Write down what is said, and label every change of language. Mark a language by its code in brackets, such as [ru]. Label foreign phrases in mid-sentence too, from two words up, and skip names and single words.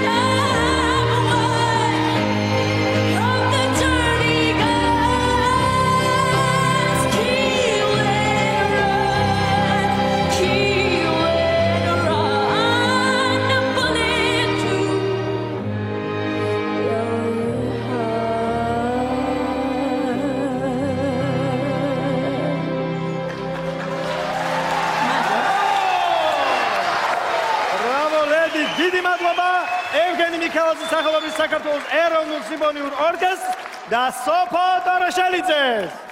[en] I'm one of the dirty gods. Kill and run, kill and run. A bullet through your [ka] ბრავო ლედი, დიდი მადლობა ევგენი მიქელაძის სახელობის საქართველოს ეროვნულ სიმფონიურ ორკესტრს და სოფო დოროშელიძეს.